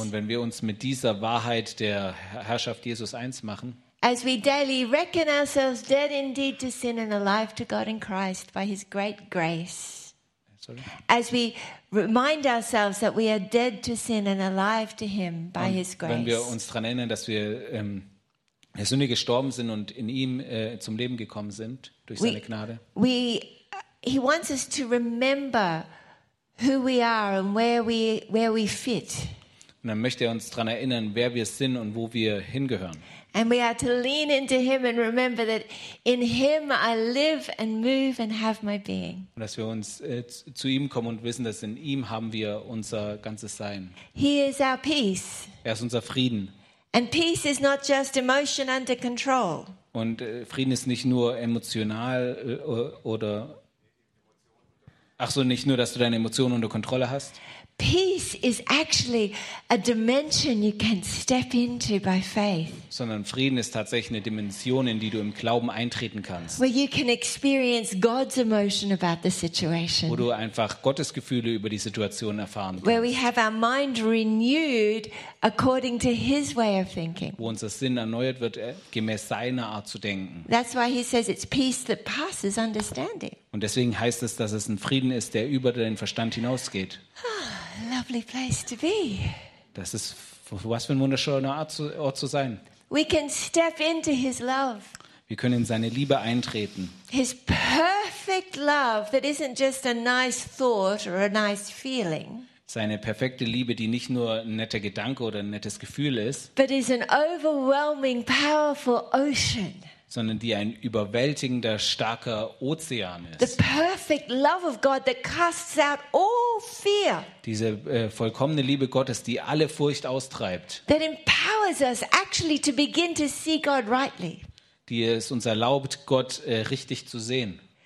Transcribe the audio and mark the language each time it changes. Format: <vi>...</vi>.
<de>Und wenn wir uns mit dieser Wahrheit der Herrschaft Jesus eins machen.</de> <en>As we daily reckon ourselves dead indeed to sin and alive to God in Christ by his great grace. Sorry. As we remind ourselves that we are dead to sin and alive to him by his grace.</en> <de>Wenn wir uns daran erinnern, dass wir der Sünde gestorben sind und in ihm zum Leben gekommen sind durch seine Gnade.</de> <en>He wants us to remember who we are and where we fit.</en> <de>Und dann möchte er uns daran erinnern, wer wir sind und wo wir hingehören.</de> <en>And we are to lean into him and remember that in him I live and move and have my being.</en> <de>Und dass wir uns zu ihm kommen und wissen, dass in ihm haben wir unser ganzes Sein.</de> <en>He is our peace.</en> <de>Er ist unser Frieden.</de> <en>And peace is not just emotion under control.</en> <de>Und Frieden ist nicht nur emotional oder nicht nur, dass du deine Emotionen unter Kontrolle hast.</de> <en>Peace is actually a dimension you can step into by faith.</en> <de>Sondern Frieden ist tatsächlich eine Dimension, in die du im Glauben eintreten kannst.</de> <en>Where you can experience God's emotion about the situation.</en> <de>Wo du einfach Gottes Gefühle über die Situation erfahren kannst.</de> <en>Where we have our mind renewed according to his way of thinking.</en> <de>Wo unser Sinn erneuert wird gemäß seiner Art zu denken.</de> <en>That's why he says it's peace that passes understanding.</en> <de>Und deswegen heißt es, dass es ein Frieden ist, der über den Verstand hinausgeht.</de> <en>Lovely place to be.</en> <de>Das ist, was für ein wunderschöner Ort zu sein.</de> <en>We can step into his love.</en> <de>Wir können in seine Liebe eintreten.</de> <en>His perfect love that isn't just a nice thought or a nice feeling.</en> <de>Seine perfekte Liebe, die nicht nur ein netter Gedanke oder ein nettes Gefühl ist,</de> <en>but is an overwhelming, powerful ocean.</en> <de>Sondern die ein überwältigender, starker Ozean ist.</de> <en>The perfect love of God that casts out all fear.</en> <de>Diese vollkommene Liebe Gottes, die alle Furcht austreibt.</de> <en>That empowers us actually to begin to see God rightly.</en> <de>Die es uns erlaubt, Gott richtig zu sehen.</de>